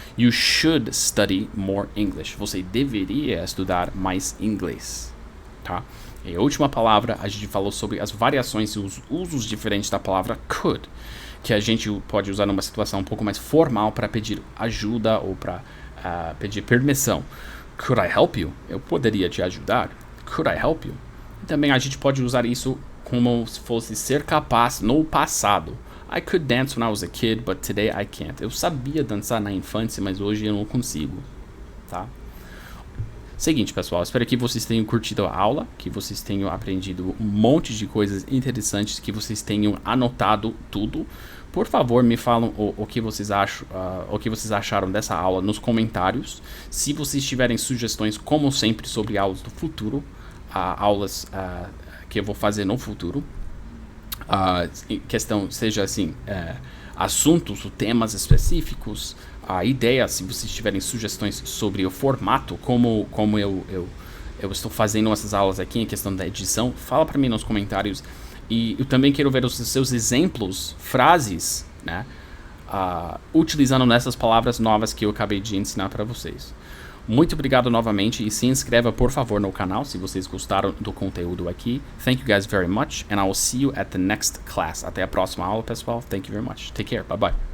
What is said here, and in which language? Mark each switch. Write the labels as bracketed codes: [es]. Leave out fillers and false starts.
[en] You should study more English. [pt] Você deveria estudar mais inglês, tá? E a última palavra, a gente falou sobre as variações e os usos diferentes da palavra could, que a gente pode usar numa situação um pouco mais formal para pedir ajuda ou para pedir permissão. [en] Could I help you? [pt] Eu poderia te ajudar. [en] Could I help you? [pt] E também a gente pode usar isso como se fosse ser capaz no passado. [en] I could dance when I was a kid, but today I can't. [pt] Eu sabia dançar na infância, mas hoje eu não consigo, tá? Seguinte, pessoal, espero que vocês tenham curtido a aula, que vocês tenham aprendido um monte de coisas interessantes, que vocês tenham anotado tudo. Por favor, me falam o que vocês acham, o que vocês acharam dessa aula nos comentários. Se vocês tiverem sugestões, como sempre, sobre aulas do futuro, aulas que eu vou fazer no futuro, questão, seja assim, assuntos ou temas específicos, ideias, se vocês tiverem sugestões sobre o formato, como eu estou fazendo essas aulas aqui em questão da edição, fala para mim nos comentários. E eu também quero ver os seus exemplos, frases, né, utilizando nessas palavras novas que eu acabei de ensinar para vocês. Muito obrigado novamente e se inscreva, por favor, no canal se vocês gostaram do conteúdo aqui. [en] Thank you guys very much and I will see you at the next class. [pt] Até a próxima aula, pessoal. [en] Thank you very much. Take care. Bye bye.